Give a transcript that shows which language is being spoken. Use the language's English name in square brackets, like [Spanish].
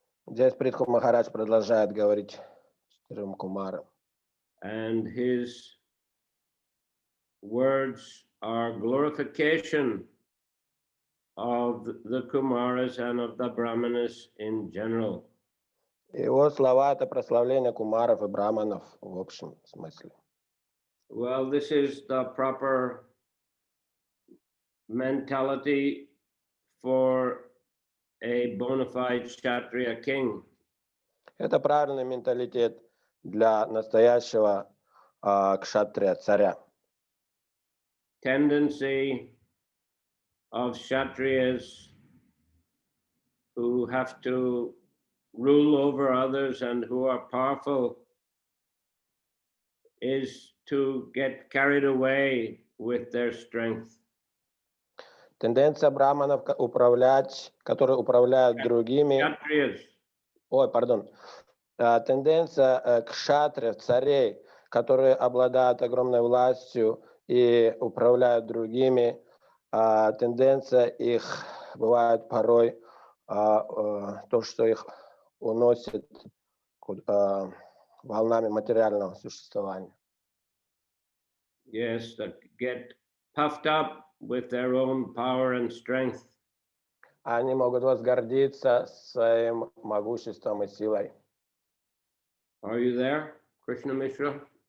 [Russian] Здесь Притху Махарадж продолжает говорить четырем кумарам. [English] And his words are glorification of the Kumaras and of the Brahmanas in general. [Russian] Его слова — это прославление кумаров и браманов в общем смысле. [English] Well, this is the proper mentality for a bona fide Kshatriya king. [Russian] Это правильный менталитет для настоящего кшатрия, царя. [English] Tendency of Kshatriyas who have to rule over others and who are powerful is to get carried away with their strength. [Russian] Тенденция браманов управлять, которые управляют другими. [English] Kshatriyas. [Russian] Ой, пардон. Тенденция кшатриев, царей, которые обладают огромной властью и управляют другими. Тенденция их бывает порой то, что их уносит волнами материального существования. [English] Yes, that get puffed up with their own power and strength. [Russian] Они могут возгордиться своим могуществом и силой. [English] Are you there, Krishna Mishra?